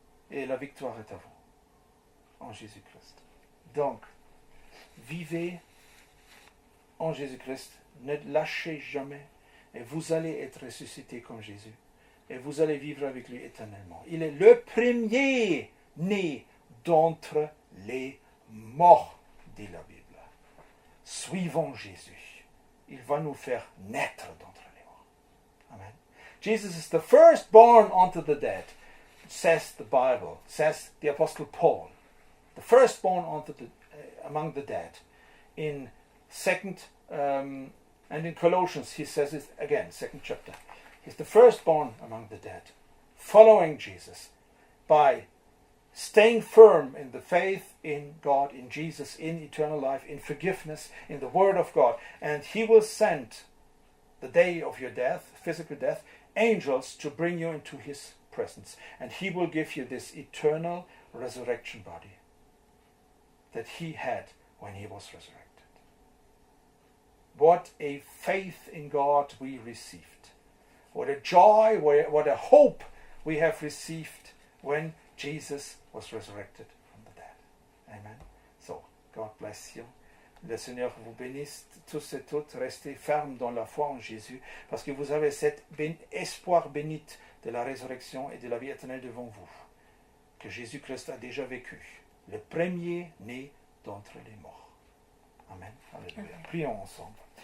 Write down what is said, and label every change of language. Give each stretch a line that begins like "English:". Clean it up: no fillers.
French: Et la victoire est à vous, en Jésus-Christ. Donc, vivez en Jésus-Christ, ne lâchez jamais, et vous allez être ressuscités comme Jésus, et vous allez vivre avec lui éternellement. Il est le premier né d'entre les morts, dit la Bible. Suivons Jésus. Il va nous faire naître d'entre les morts. Amen.
English: Jesus is the firstborn unto the dead, says the Bible, says the Apostle Paul. The firstborn among the dead. In and in Colossians he says it again, 2nd chapter. He's the firstborn among the dead, following Jesus by staying firm in the faith in God, in Jesus, in eternal life, in forgiveness, in the Word of God. And He will send, the day of your death, physical death, angels to bring you into His presence. And He will give you this eternal resurrection body that He had when He was resurrected. What a faith in God we received. What a joy, what a hope we have received when Jesus was resurrected from the dead. Amen. So, God bless you.
French: Le Seigneur vous bénisse tous et toutes. Restez fermes dans la foi en Jésus parce que vous avez cet espoir bénite de la résurrection et de la vie éternelle devant vous que Jésus-Christ a déjà vécu. Le premier né d'entre les morts. Amen. Alléluia. Prions ensemble.